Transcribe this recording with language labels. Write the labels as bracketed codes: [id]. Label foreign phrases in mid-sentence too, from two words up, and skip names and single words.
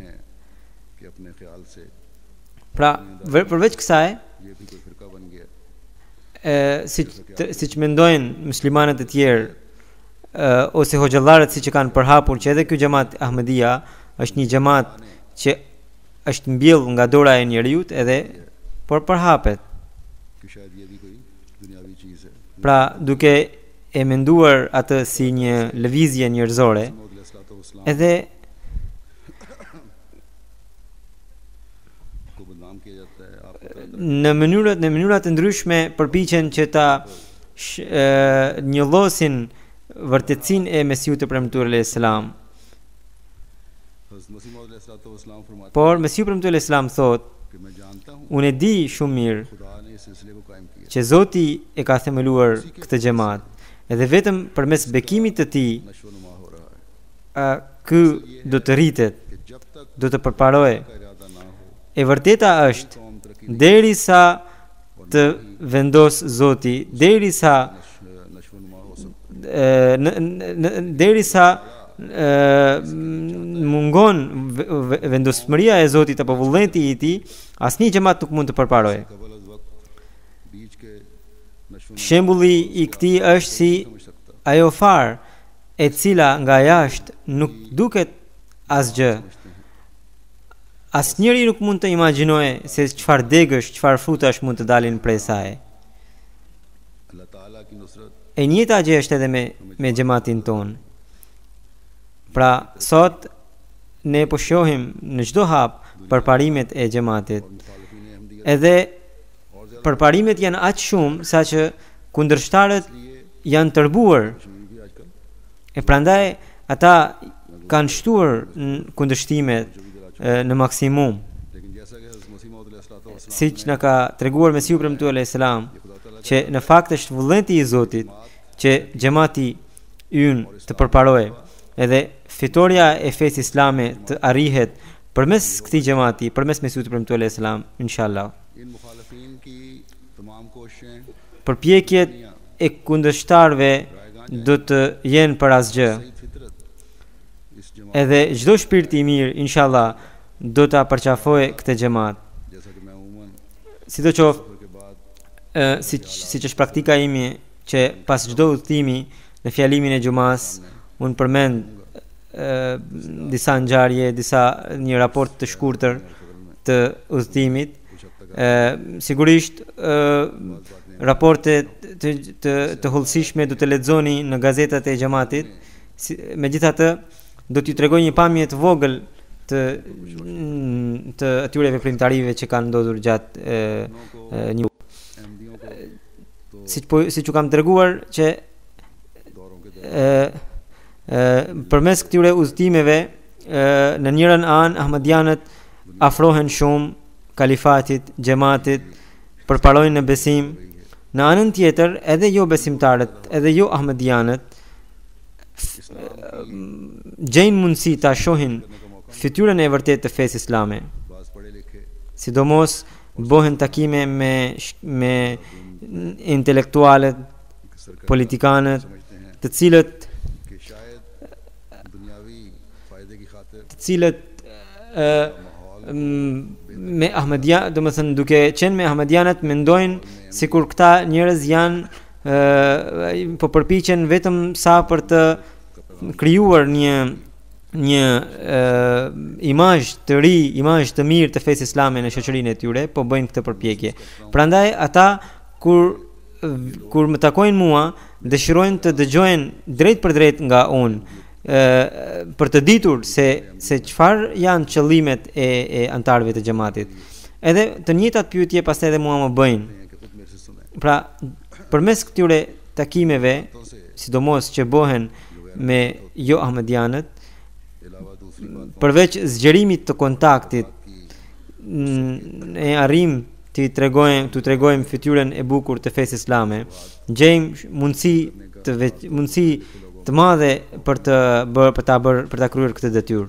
[sq] Pra, përveç kësaj, siç mendojnë muslimanët e tjerë ose hoxhallarët siç e kanë përhapur që edhe ky xhamat Ahmedia është një xhamat që është mbjell nga dora e njeriut edhe por përhapet. [ur] کہ شاید یہ بھی کوئی دنیاوی چیز ہے. [sq] Pra duke e menduar atë si një lëvizje njerëzore, [ur] मौद [sq] edhe [ur] کو بدنام کیا جاتا ہے۔ آپ [sq] në mënyra të ndryshme përpiqen që ta njollosin vërtetësinë e Mesiut të premtuar [ar] عليه السلام. [ur] حضرت مسیح موعود علیہ السلام فرماتے [sq] Por Mesiu premtuar [ar] عليه السلام [sq] thot, [ur] کہ میں جانتا ہوں [sq] unë e di shumë mirë [ur] خدا نے اس سلسلے کو قائم کیا. [sq] që Zoti e ka themeluar këtë xhamat, edhe vetëm përmes bekimit të tij [ur] نشوونما ہو رہا ہے [sq] ky do të rritet, [ur] کہ جب تک [sq] do të përparojë. [ur] کا ارادہ نہ ہو [sq] E vërteta është [ur] قوم ترقی [sq] derisa të vendos Zoti, derisa [ur] نشوونما ہو سکتی [sq] derisa mungon vendosmëria e Zotit apo vullneti i tij, asnjë xhamat nuk mund të përparojë. [ur] قبل از وقت بیج کے نشوونما [sq] Shembulli i këtij është si [ur] سمجھ سکتا [sq] ajo farë e cila nga jashtë nuk duket asgjë. Asnjëri nuk mund të imagjinojë se çfarë degësh, çfarë frutash mund të dalin prej saj. [ur] اللہ تعالیٰ کی نصرت [sq] E njëjta gjë është edhe me xhamatin ton. Pra sot ne po shohim në çdo hap përparimet e xhamatit. [ur] مخالفین احمدیت [sq] Edhe përparimet janë aq shumë saqë kundërshtarët janë tërbuar. [ur] بھی آجکل [sq] E prandaj ata kanë shtuar kundërshtimet në maksimum. [ur] لیکن جیسا کہ حضرت مسیح موعود علیہ السلام [sq] Siç na ka treguar Mesiu premtuar [ar] عليه السلام, [sq] që në fakt është vullneti i Zotit që xhamati ynë të përparojë, edhe fitoria e fesë islame të arrihet përmes këtij xhamati, përmes Mesiut premtuar alayhis salam, inshallah. [ur] ان مخالفین کی تمام کوششیں [sq] Përpjekjet e kundërshtarëve do të jenë për asgjë. [ur] صحیح فطرت اس جماعت [sq] Edhe çdo shpirt i mirë, inshallah, do ta përqafojë këtë xhamat. [ur] جیسا کہ میں عموماً [sq] Sidoqoftë, [ur] سفر کے بعد [sq] siç është praktika ime që pas çdo udhëtimi në fjalimin e xumas unë përmend disa ngjarje, një raport të shkurtër të udhëtimit. Sigurisht raporte të hollësishme do të lexoni në gazetat e xhamatit. Megjithatë, do t'ju tregoj një pamje të vogël të atyre veprimtarive që kanë ndodhur gjatë një [ur] احمدیوں کو [sq] siç u kam treguar që [ur] دوروں کے [sq] përmes këtyre udhëtimeve në njërin anë ahmadianët afrohen shumë kalifatit, xhamatit, përparojnë në besim. Në anën tjetër, edhe jo besimtarët, edhe jo ahmadianët gjejnë mundësi ta shohin fytyrën e vërtetë të fesë islame. [ur] بعض پڑھے لکھے [sq] Sidomos bëhen takime me intelektualët, politikanët, [ur] سمجھتے ہیں [sq] të cilët [ur] کہ شاید دنیاوی فائدے کی خاطر [sq] me Ahmadiyya, domethënë duke qenë me Ahmadianët mendojnë sikur këta njerëz janë po përpiqen vetëm sa për të krijuar një imazh të ri, imazh të mirë të fesë islame në shoqërinë e tyre, po bëjnë këtë përpjekje. Prandaj ata kur më takojnë mua, dëshirojnë të dëgjojnë drejt për drejt nga unë, për të ditur se çfarë janë qëllimet e antarëve të xhamatit. Edhe të njëjtat pyetje pastaj edhe mua më bëjnë. [ur] ہیں کہ خود میرے سے سنے [sq] Pra, përmes këtyre takimeve, sidomos që bëhen me jo ahmadianët, [ur] علاوہ دوسری بات [sq] përveç zgjerimit të kontaktit, e arrim të tregojmë fytyrën e bukur të fesë islame, gjejmë mundësi të madhe për ta kryer këtë detyrë.